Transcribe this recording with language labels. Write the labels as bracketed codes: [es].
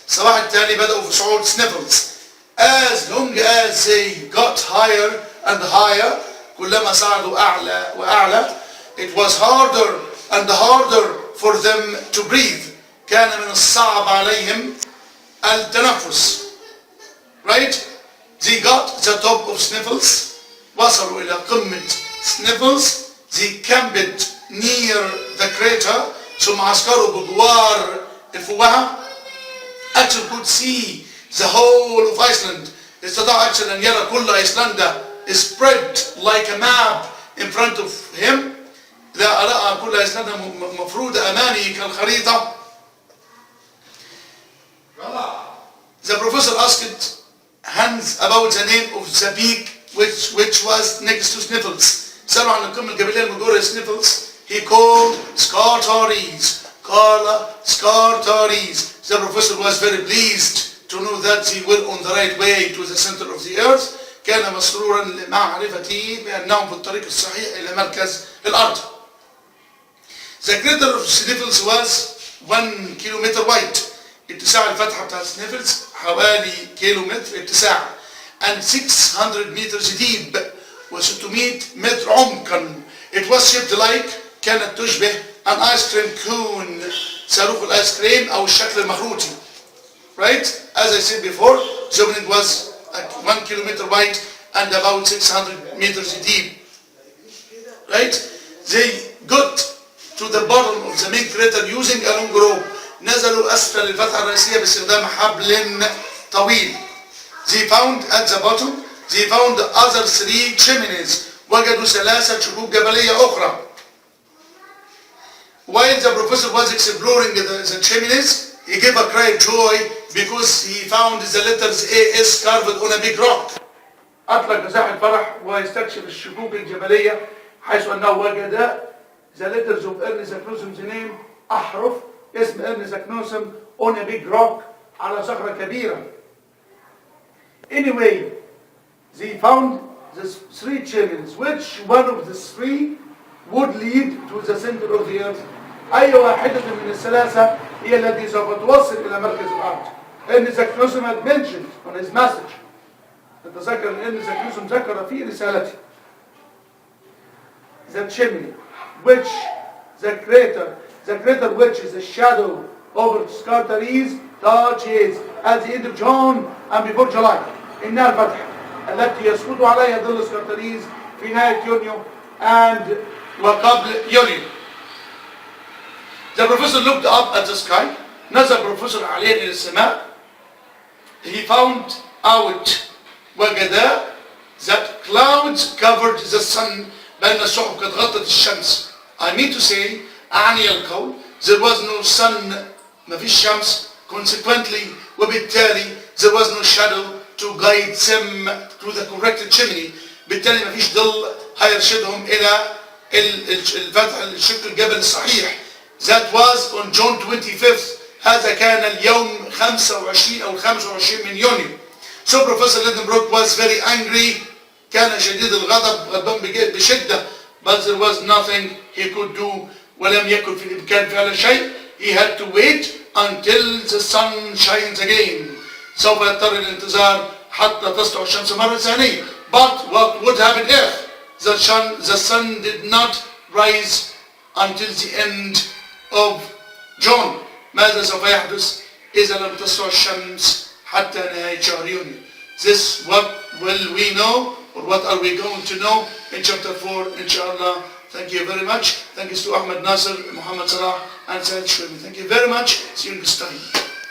[ar] صباح التالي بدأوا في صعود Sniffles. [en] As long as they got higher and higher, [ar] كلما صعدوا أعلى وأعلى, [en] it was harder and harder for them to breathe. [ar] كان من الصعب عليهم التنفس. [en] Right? They got the top of Sniffles. [ar] وصلوا إلى قمة Sniffles. [en] They camped near the crater. [ar] ثم عسكروا بجوار الفوهة. [en] Axel could see the whole of Iceland. [ar] استطاع أكسل أن يرى كل أيسلندا [en] spread like a map in front of him. [ar] إذا رأى كل أيسلندا مفروضة أمامه كالخريطة. [en] The professor asked Hans about the name of the peak which was next to Sniffles. [ar] سألوا عن القمة الجبلية المجاورة Sniffles. [en] He called Scartaris. قال Scartaris. The professor was very pleased to know that they were on the right way to the center of the earth. [ar] كان مسرورا لمعرفته بأنهم في الطريق الصحيح إلى مركز الأرض. [en] The crater of Sniffles was 1 kilometer wide. [ar] اتساع الفتحة بتاع Sniffles حوالي كيلومتر اتساع. [en] And 600 meters deep. [ar] و600 متر عمقا. [en] It was shaped like [ar] كانت تشبه [en] an ice cream cone. [ar] صاروخ الايس كريم او الشكل المخروطي. [en] Right? As I said before, the opening was at 1 kilometer wide and about 600 meters deep. Right? They got to the bottom of the main crater using a long rope. [ar] نزلوا أسفل الفتحة الرئيسية باستخدام حبل طويل. [en] They found at the bottom, they found other 3 chimneys. [ar] وجدوا 3 شكوك جبلية أخرى. [en] While the professor was exploring the chimneys, he gave a cry of joy because he found the letters AS carved on a big rock. [ar] أطلق جزاح الفرح ويستكشف الشكوك الجبلية حيث أنه وجد [en] the letters of Ernest Zaknossum's name [ar] أحرف اسم Ernest Zaknossum [en] on a big rock [ar] على صخرة كبيرة. [en] Anyway, they found the 3 chimneys. Which one of the 3 would lead to the center of the earth? [ar] أي واحدة من الثلاثة هي التي سوف توصل إلى مركز الأرض. [en] Ernest Zaknossum had mentioned on his message. [ar] تتذكر أن Ernest Zaknossum ذكر في رسالته. [en] The chimney, which the crater which is a shadow over Scartaris touches at the end of June and before July. [ar] إنها الفتحة التي يسقط عليها ظل سكارتاريز في نهاية يونيو and وقبل يوليو. [en] The professor looked up at the sky. [ar] نظر البروفيسور عليه إلى السماء. [en] He found out وجد that clouds covered the sun. [ar] بأن السحب قد غطت الشمس. [en] I mean to say [ar] أعني القول [en] there was no sun [ar] ما فيش شمس. [en] Consequently وبالتالي there was no shadow to guide them to the correct chimney. [ar] بالتالي ما فيش ظل هيرشدهم إلى الفتح الشق الجبل الصحيح. [en] That was on June 25th. [ar] هذا كان اليوم 25 أو 25 من يونيو. [en] So Professor Lidenbrock was very angry. [ar] كان شديد الغضب غضبان بشدة. [en] But there was nothing he could do. [ar] ولم يكن في الإمكان فعل شيء. [en] He had to wait until the sun shines again. [ar] سوف يضطر الانتظار حتى تسطع الشمس مرة ثانية. [en] But what would happen if the sun did not rise until the end of June? [ar] ماذا سوف يحدث إذا لم تسطع الشمس حتى نهاية شهر يونيو? [en] This what will we know, or what are we going to know in chapter 4 inshallah. Thank you very much. Thank you to Ahmed Nasser, Muhammad Salah and Said Shwemi. Thank you very much. See you next time.